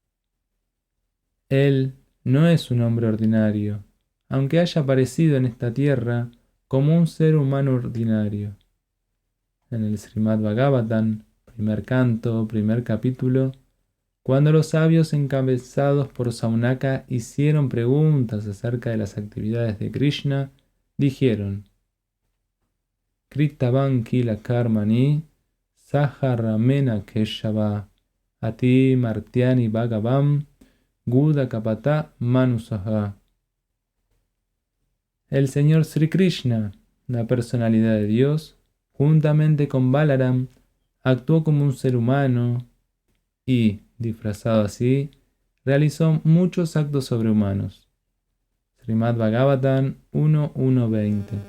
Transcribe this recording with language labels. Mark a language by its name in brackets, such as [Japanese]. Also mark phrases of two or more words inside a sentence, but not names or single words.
[Spanish] Él no es un hombre ordinario, aunque haya aparecido en esta tierra como un ser humano ordinario. En el Srimad Bhagavatam, primer canto, primer capítulo, Cuando los sabios encabezados por Saunaka hicieron preguntas acerca de las actividades de Krishna, dijeron: [Sanskrit] Kritavan kila karmani saharamena keshava ati martyani bhagavam guda kapata manusaha. [Spanish] El Señor Sri Krishna, la personalidad de Dios, juntamente con Balaram, actuó como un ser humano y, disfrazado así, realizó muchos actos sobrehumanos. Srimad Bhagavatam 1.1.20.